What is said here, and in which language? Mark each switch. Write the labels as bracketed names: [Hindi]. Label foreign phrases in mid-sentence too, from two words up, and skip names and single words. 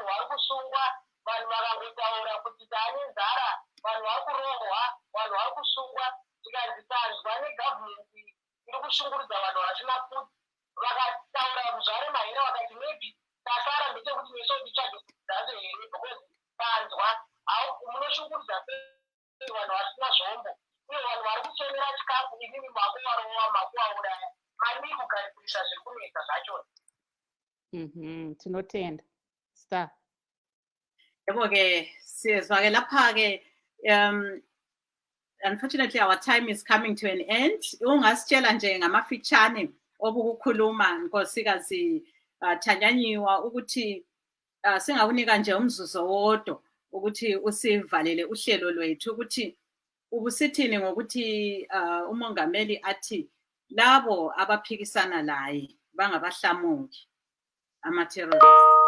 [Shona] vari kusungwa, vanhu vakangotaura kuti taane nzara, vanhu vari kurohwa, vanhu vari kusungwa, tikanzi tanzwa negavhmendi iri kushungurudza vanhu vasina kuti, vakataura zvare Mahere vakati maybe tasara ndechekuti neso tichaje kudzazo here because tanzwa munoshungurudza sei vanhu vasina zvombo, uye vanhu vari kuchemera chikafu, inini makuvarowa, makuvauraya, mani kugadzirisa zviri kunetsa zvachona. Tinotenda. Star. [North Ndebele] Yebo-ke sizwa-ke lapha-ke [English] unfortunately our time is coming to an end. [North Ndebele] Ungasitshela nje ngamafitshane obukukhuluma Nkosikazi Thanyanyiwa ukuthi singakunika nje umzuzu wodwa ukuthi usivalele uhlelo lwethu, ukuthi ubusithini ngokuthi umongameli athi labo abaphikisana laye bangabahlamuki ama-terrorist.